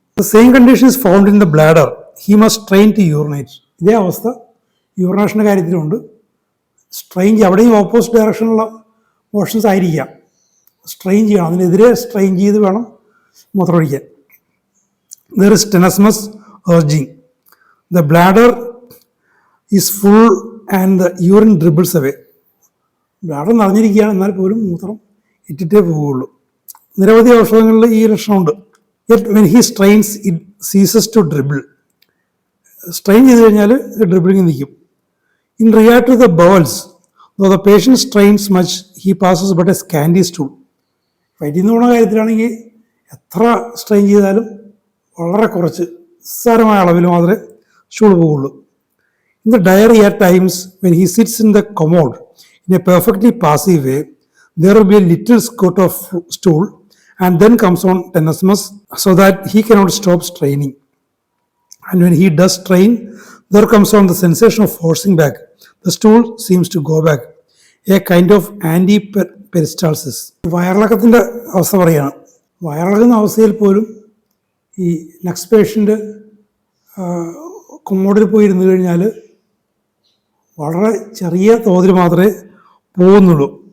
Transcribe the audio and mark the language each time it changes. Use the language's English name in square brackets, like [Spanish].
[English] The same condition is found in the bladder. He must train to urinate. [Malayalam] ഇതേ അവസ്ഥ യൂറിനേഷൻ്റെ കാര്യത്തിലുണ്ട്. Strain ചെയ്യുക, അവിടെയും opposite ഡയറക്ഷനുള്ള motions ആയിരിക്കാം. Strain ചെയ്യണം, അതിനെതിരെ സ്ട്രെയിൻ ചെയ്ത് വേണം മൂത്രമൊഴിക്കാൻ. [English] There is tenesmus urging. The bladder is full and the urine dribbles away. [Malayalam] Bladder നിറഞ്ഞിരിക്കുകയാണ്, എന്നാൽ പോലും മൂത്രം ഇറ്റിട്ടേ പോവുകയുള്ളൂ. നിരവധി ഔഷധങ്ങളിൽ ഈ ലക്ഷണമുണ്ട്. [English] Yet when he strains, it ceases to dribble. [Malayalam] Strain ചെയ്ത് കഴിഞ്ഞാൽ ഡ്രിബിളിങ് നിൽക്കും. [English] In regard to the bowels, though the patient strains much, he passes but a scanty stool. [Malayalam] വയറ്റിൽ നിന്ന് പോകുന്ന കാര്യത്തിലാണെങ്കിൽ എത്ര സ്ട്രെയിൻ ചെയ്താലും വളരെ കുറച്ച് നിസ്സാരമായ അളവിൽ മാത്രമേ സ്റ്റൂൾ പോവുള്ളൂ. [English] In the diary at times, when he sits in the commode in a perfectly passive way, there will be a little squirt of stool and then comes on tenesmus so that he cannot stop straining. And when he does strain, there comes on the sensation of forcing back. The stool seems to go back. A kind of anti-peristalsis. [Malayalam] വയറിളക്കത്തിൻ്റെ അവസ്ഥ പറയുകയാണ്. വയറിളക്കുന്ന അവസ്ഥയിൽ പോലും ഈ next patient കൊമ്മോഡിൽ പോയി ഇരുന്ന് കഴിഞ്ഞാൽ വളരെ ചെറിയ തോതിൽ മാത്രമേ പോകുന്നുള്ളൂ.